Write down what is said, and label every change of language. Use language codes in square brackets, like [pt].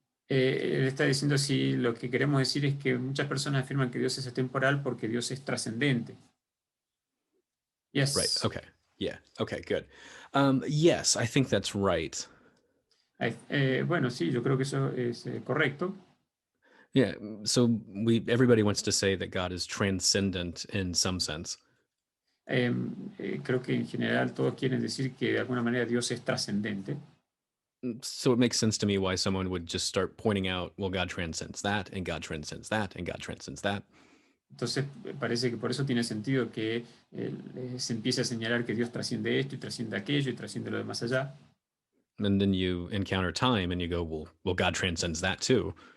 [es] Él está diciendo si lo que queremos decir es que muchas personas afirman que Dios es atemporal porque Dios es trascendente. Yes. [en] Right. Okay. Yeah. Okay, good. Yes, I think that's right. [es] Bueno, sí, yo creo que eso es correcto. Yeah. [en] So everybody wants to say that God is transcendent in some sense. [es] Creo que en general todos quieren decir que de alguna manera Dios es trascendente. [en] So it makes sense to me why someone would just start pointing out, well, God transcends that, and God transcends that, and God transcends that. [es] Entonces parece que por eso tiene sentido que se empiece a señalar que Dios trasciende esto y trasciende aquello y trasciende lo demás allá. [en] And then you encounter time and you go, well, God transcends that too.